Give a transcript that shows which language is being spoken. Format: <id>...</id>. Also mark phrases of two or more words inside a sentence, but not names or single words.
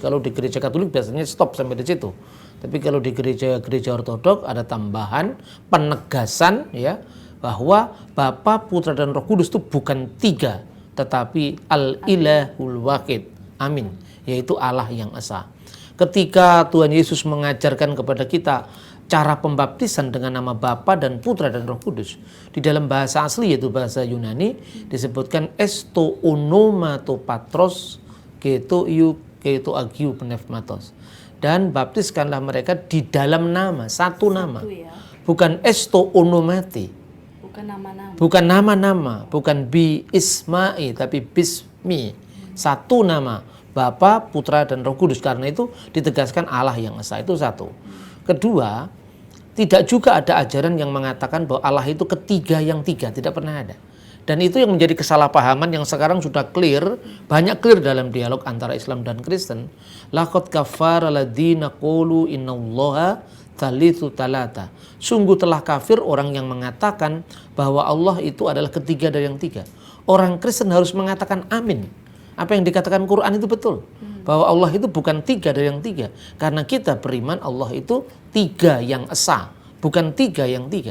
<id>Kalau di gereja Katolik biasanya stop sampai di situ. Tapi kalau di gereja Ortodok ada tambahan penegasan ya, bahwa Bapa, Putra dan Roh Kudus itu bukan tiga, tetapi</id> <ar>الإله الواحد.</ar> <id>Amin. Yaitu Allah yang esa. Ketika Tuhan Yesus mengajarkan kepada kita cara pembaptisan dengan nama Bapa dan Putra dan Roh Kudus, di dalam bahasa asli yaitu bahasa Yunani disebutkan</id> <el>εἰς τὸ ὄνομα πατρὸς καὶ τοῦ ἁγίου πνεύματος,</el> <id>dan baptiskanlah mereka di dalam nama, satu nama, bukan</id> <el>εἰς τὸ ὀνόματι,</el> <id>bukan nama-nama, bukan</id> <ar>بأسماء,</ar> <id>tapi bismi, satu nama, Bapa, Putra dan Roh Kudus. Karena itu ditegaskan Allah yang esa, itu satu. Kedua, tidak juga ada ajaran yang mengatakan bahwa Allah itu ketiga yang tiga, tidak pernah ada. Dan itu yang menjadi kesalahpahaman yang sekarang sudah clear, banyak clear dalam dialog antara Islam dan Kristen.</id> <ar>لقد كفر الذين قالوا إن الله ثالث ثلاثة.</ar> <id>Sungguh telah kafir orang yang mengatakan bahwa Allah itu adalah ketiga dari yang tiga. Orang Kristen harus mengatakan amin. Apa yang dikatakan Quran itu betul. Bahwa Allah itu bukan tiga dari yang tiga. Karena kita beriman Allah itu tiga yang esa, bukan tiga yang tiga.</id>